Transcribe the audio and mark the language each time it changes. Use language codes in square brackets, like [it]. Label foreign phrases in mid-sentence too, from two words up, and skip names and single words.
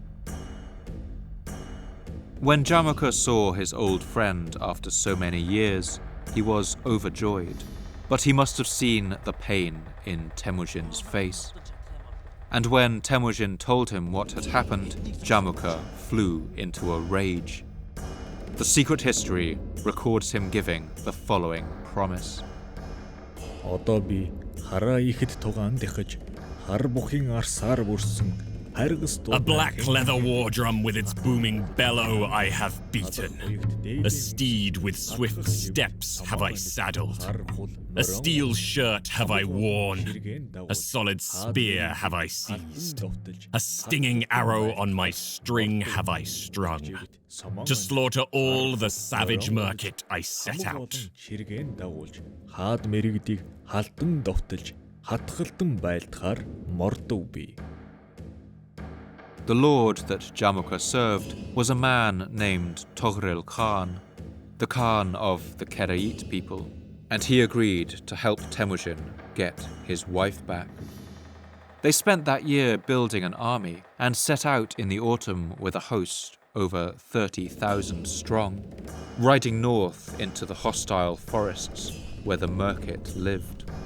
[en] When Jamuka saw his old friend after so many years, he was overjoyed, but he must have seen the pain in Temujin's face. And when Temujin told him what had happened, Jamuka flew into a rage. The secret history records him giving the following promise. [mn] Одоо би хараа ихэд тугаан дахиж хар бухын арсаар бүрсэн [en] A black leather war drum with its booming bellow I have beaten. A steed with swift steps have I saddled. A steel shirt have I worn. A solid spear have I seized. A stinging arrow on my string have I strung. To slaughter all the savage Merkit I set out. [mn] Хаад мэрэгдийг халдан довтолж хатгалдан байлдахаар мордов би. [en] The lord that Jamuka served was a man named Toghril Khan, the Khan of the Kerait people, and he agreed to help Temujin get his wife back. They spent that year building an army and set out in the autumn with a host over 30,000 strong, riding north into the hostile forests where the Merkit lived.